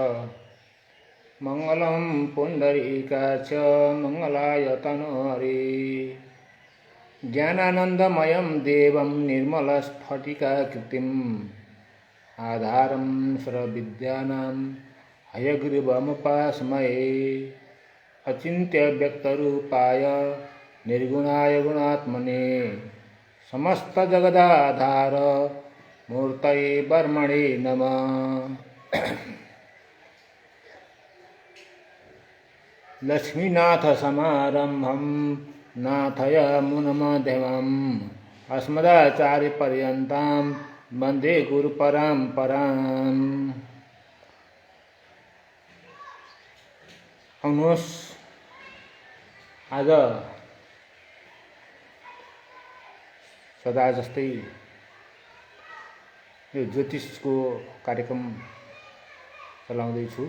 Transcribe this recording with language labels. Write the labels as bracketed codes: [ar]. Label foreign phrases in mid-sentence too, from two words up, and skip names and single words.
[sa] मंगलम पुंडरीकाक्ष मंगलाय तनोहरि ज्ञानानंदमयं देवं निर्मलस्फटिकाकृतिम् आधारं सर्वविद्यानां हयग्रीवमुपास्महे अचिन्त्यव्यक्तरूपाय निर्गुणाय गुणात्मने समस्तजगदाधार मूर्तये ब्रह्मणे नमः। लक्ष्मीनाथसमारम्भं नाथयामुनमध्यमम् अस्मदाचार्यपर्यन्तां वन्दे गुरुपरम्पराम्। [ne] आउनुहोस्, आज सदा जस्तै यो ज्योतिषको कार्यक्रम चलाउँदैछु।